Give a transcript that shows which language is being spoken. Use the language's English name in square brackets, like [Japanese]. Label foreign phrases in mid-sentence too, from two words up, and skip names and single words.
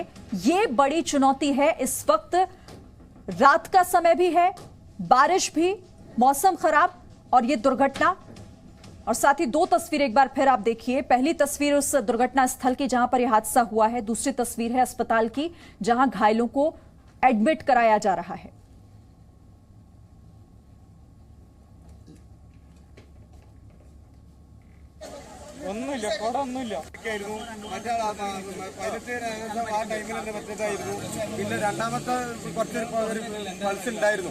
[Hindi] ये बड़ी चुनौती है इस वक्त। रात का समय भी है, बारिश भी, मौसम खराब और ये दुर्घटना। और साथ ही 2 तस्वीर एक बार फिर आप देखिए। पहली तस्वीर उस दुर्घटना स्थल की जहां पर यह हादसा हुआ है, दूसरी तस्वीर है अस्पताल की जहां घायलों को एडमिट कराया जा रहा है। [Malayalam] ഒന്നുമില്ല, കുടമൊന്നുമില്ല. മറ്റേ പൈലറ്റ് ആ ടൈമിൽ തന്നെ പറ്റിയതായിരുന്നു. പിന്നെ രണ്ടാമത്തെ കുറച്ച് ഒരു പൾസ് ഉണ്ടായിരുന്നു.